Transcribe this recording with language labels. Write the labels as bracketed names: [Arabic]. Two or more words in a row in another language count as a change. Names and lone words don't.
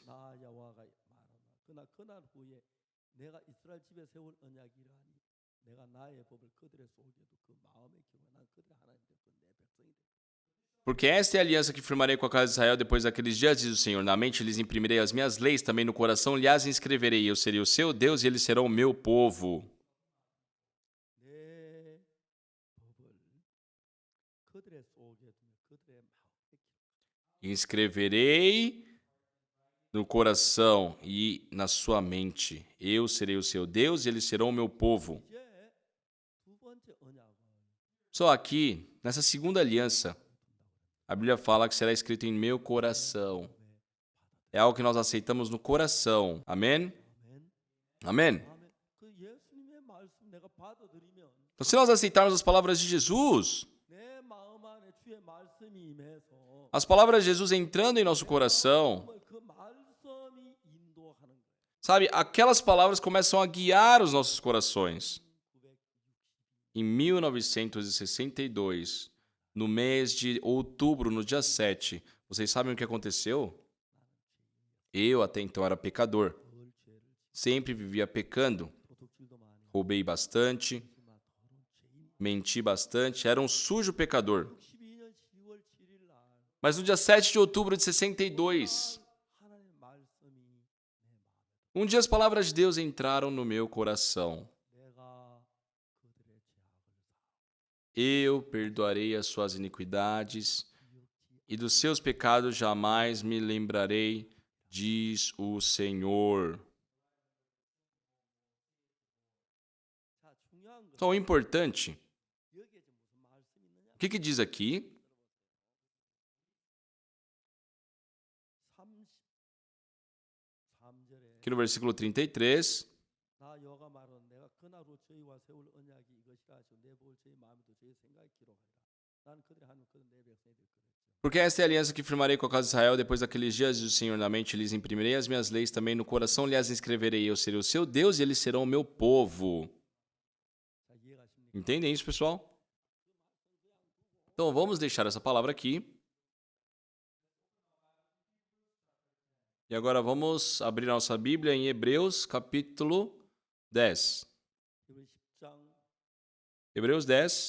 [Korean] 나 여호와가 말하노라. 그날 후에 내가 이스라엘 집에 세울 언약이라니 내가 나의 법을 그들의 속에도 그 마음에 기워 난 그들의 하나님 되고 내 백성이 되고 [Portuguese] Porque esta é a aliança que firmarei com a casa de Israel depois daqueles dias, diz o Senhor. Na mente lhes imprimirei as minhas leis, também no coração lhes inscreverei. Eu serei o seu Deus e eles serão o meu povo. [Korean] 내 법을 그들의 속에 두며 그들의 마음에 기워 [Portuguese] Inscreverei no coração e na sua mente. Eu serei o seu Deus e eles serão o meu povo. [Korean] 이제 두 번째 언약은 [Portuguese] Só aqui, nessa segunda aliança, a Bíblia fala que será escrito em meu coração. É algo que nós aceitamos no coração. Amém? [Korean] 아멘. [Portuguese] Amém? [Korean] 아멘. [Portuguese] 그 예수님의 말씀 내가 받아들이면 [Korean] Então, se nós aceitarmos as palavras de Jesus, 내 마음 안에 주의 말씀이 임해서 [Portuguese] as palavras de Jesus entrando em nosso coração, [Korean] 그 말씀이 인도하는 거예요. [Portuguese] sabe, aquelas palavras começam a guiar os nossos corações. Em 1962, no mês de outubro, no dia 7, vocês sabem o que aconteceu? Eu até então era pecador. [Korean] 덜 죄를 [Portuguese] Sempre vivia pecando. [Korean] 도둑질도 많이 하고 [Portuguese] Roubei bastante, [Korean] 하지만 더러운 죄인 [Portuguese] menti bastante, era um sujo pecador. [Korean] 62년 10월 7일 날 [Portuguese] Mas no dia 7 de outubro de 62, [Korean] 하나님의 말씀이 내 마음에 [Portuguese] um dia as palavras de Deus entraram no meu coração. [Korean] 내가 그들의 죄악을 [Portuguese] Eu perdoarei as suas iniquidades e dos seus pecados jamais me lembrarei, diz o Senhor. [Korean] 자, 중요한 것은 [Portuguese] Então, o importante, [Korean] 여기에 지금 무슨 말씀이 있느냐? [Portuguese] o que diz aqui? [Korean] 33절에 [Portuguese] Que no versículo 33, [Korean] 나 여호와가 말하는 내가 그날 후 저희와 세울 언약이 이것이라 하시고 내 복을 저희 마음에도 저희 생각에 기록하리라. 나는 그들의 하나님 그들 내 백성이 될 거랬죠. [Portuguese] porque esta é a aliança que firmarei com a casa de Israel depois daqueles dias, diz o Senhor, na mente lhes imprimirei as minhas leis, também no coração lhes inscreverei, eu serei o seu Deus e eles serão o meu povo. [Korean] 자, 이해가십니까? [Portuguese] Entendem isso, pessoal? Então, vamos deixar essa palavra aqui. E agora vamos abrir nossa Bíblia em Hebreus, capítulo 10. [Korean] 이번 10장 [Portuguese] Hebreus 10,